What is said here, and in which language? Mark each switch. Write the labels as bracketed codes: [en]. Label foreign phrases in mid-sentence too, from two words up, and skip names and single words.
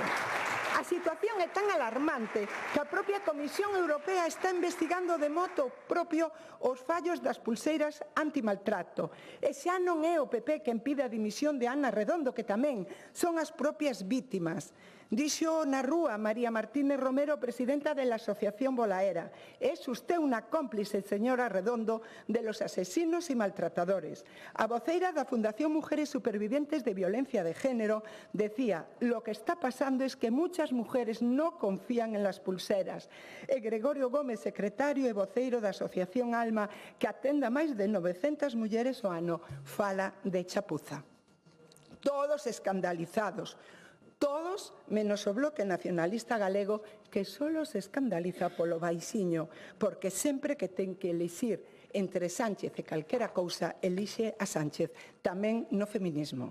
[gl] A situación é tan alarmante que a propia Comisión Europea está investigando de modo propio os fallos das pulseiras antimaltrato. E xa non é o PP quen pide a dimisión de Ana Redondo, que tamén son as propias vítimas. Dixo na rúa [es] María Martínez Romero, presidenta de la Asociación Bolaera: es usted una cómplice, señora Redondo, de los asesinos y maltratadores. [gl] A voceira da [es] Fundación Mujeres Supervivientes de Violencia de Género decía: lo que está pasando es que muchas muchas mujeres no confían en las pulseras. [gl] E Gregorio Gómez, secretario e voceiro da Asociación Alma, que atende a máis de 900 mulleres ao ano, fala de chapuza. Todos escandalizados. Todos, menos o Bloque Nacionalista Galego, que solo se escandaliza polo baixiño, porque sempre que ten que elixir entre Sánchez e calquera cousa, elixe a Sánchez, tamén no feminismo.